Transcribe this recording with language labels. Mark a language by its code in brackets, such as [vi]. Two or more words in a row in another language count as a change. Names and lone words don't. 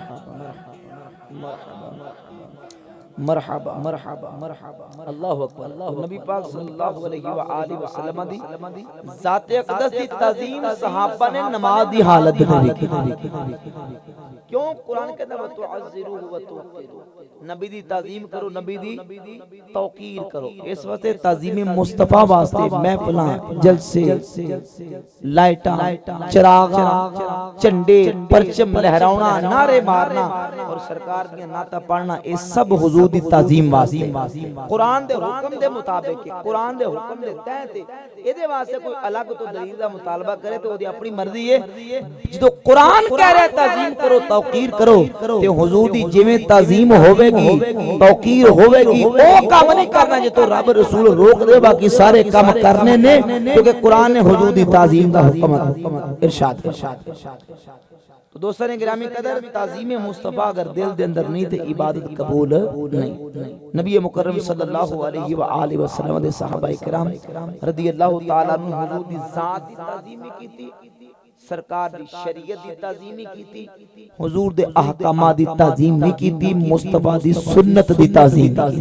[ar] مرحبا مرحبا مرحبا [pa] اللہ اکبر نبی پاک [ar] صلی اللہ علیہ وآلہ وسلم [pa] دی ذات اقدس دی تعظیم صحابہ نے نماز دی حالت میں کی کیوں قرآن کہتا ہے [ar] وَتُعَزِّرُوهُ وَتُوَقِّرُوهُ [pa] نبی دی تعظیم کرو نبی دی توقیر کرو اس وقت تعظیم مصطفیٰ واسطے محفلاں جلسے لائٹاں چراغاں چنڈے پرچم لہراؤنا [ur] نعرے مارنا اور سرکار کی نعتیں پڑھنا یہ سب [pa] حضور دی تعظیم واسطے قرآن دے حکم دے مطابق قرآن دے حکم دے تحت یہ دے واسطے کوئی الگ تو دلیل دا مطالبہ کرے تو وہ دی اپنی مرضی ہے جدو قرآن کہہ رہے تعظیم کرو توقیر کرو تے حضور دی جویں تعظیم ہوے گی توقیر ہوے گی او کام نہیں کرنا جے تو رب رسول روک دے باقی سارے کام کرنے نے کیونکہ قرآن نے حضور دی تعظیم دا حکم ارشاد تو دوستان گرامی قدر تعظیم مصطفیٰ اگر دل دے اندر نہیں تے عبادت قبول نہیں نبی مکرم [ar] صلی اللہ علیہ وآلہ وسلم [pa] دے صحابہ کرام [ar] رضی اللہ تعالیٰ عنہ [pa] حضور دی ذات دی تعظیم کی تھی سرکار دی شریعت دی تعظیم کی تھی حضور دے احکامات دی تعظیم نہیں کی تھی مصطفیٰ دی سنت دی تعظیم